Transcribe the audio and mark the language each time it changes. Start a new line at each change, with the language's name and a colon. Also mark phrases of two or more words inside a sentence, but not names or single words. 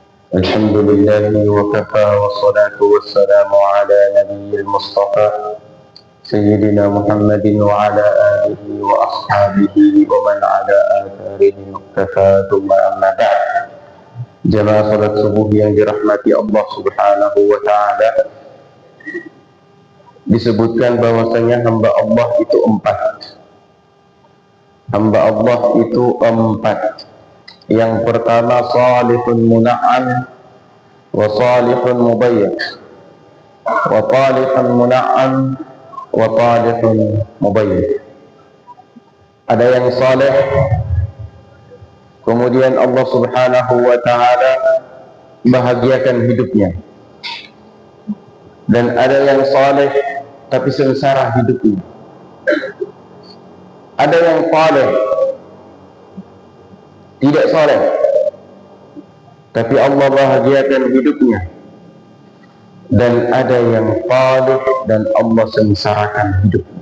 Arabic: الحمد لله وكفى والصلاة والسلام على نبي المصطفى سيدنا محمد وعلى آله وأصحابه ومن على آثارهم اقتفى ثم أما بعد.
Indonesian: Jamaah salat subuh yang dirahmati Allah
Arabic: سبحانه وتعالى,
Indonesian: disebutkan bahwasanya hamba Allah itu empat. Hamba Allah itu empat. Yang pertama
Arabic: صالح منعم وصالح مبين وطالح منعم وطالح مبين.
Indonesian: Ada yang saleh, kemudian Allah
Arabic: سبحانه وتعالى
Indonesian: bahagiakan hidupnya, dan ada yang saleh tapi sengsara hidupnya. Ada yang saleh tidak saleh tapi Allah bahagiakan hidupnya, dan ada yang saleh dan Allah sengsarakan hidupnya.